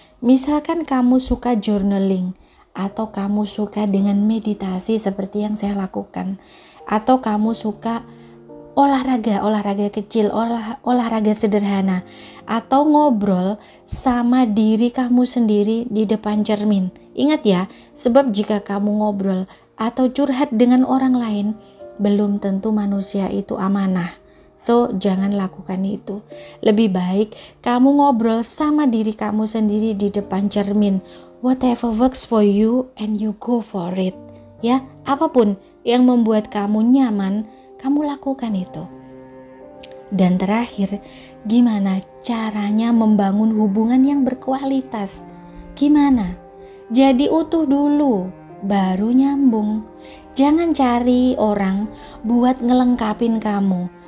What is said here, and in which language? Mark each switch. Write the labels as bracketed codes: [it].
[id] Misalkan kamu suka journaling, atau kamu suka dengan meditasi seperti yang saya lakukan, atau kamu suka olahraga kecil, olahraga sederhana, atau ngobrol sama diri kamu sendiri di depan cermin. Ingat ya, sebab jika kamu ngobrol atau curhat dengan orang lain, belum tentu manusia itu amanah. So, jangan lakukan itu. Lebih baik kamu ngobrol sama diri kamu sendiri di depan cermin. [en] Whatever works for you and you go for it. [id] Ya, apapun yang membuat kamu nyaman, kamu lakukan itu. Dan terakhir, gimana caranya membangun hubungan yang berkualitas? Gimana? Jadi utuh dulu, baru nyambung. Jangan cari orang buat ngelengkapin kamu.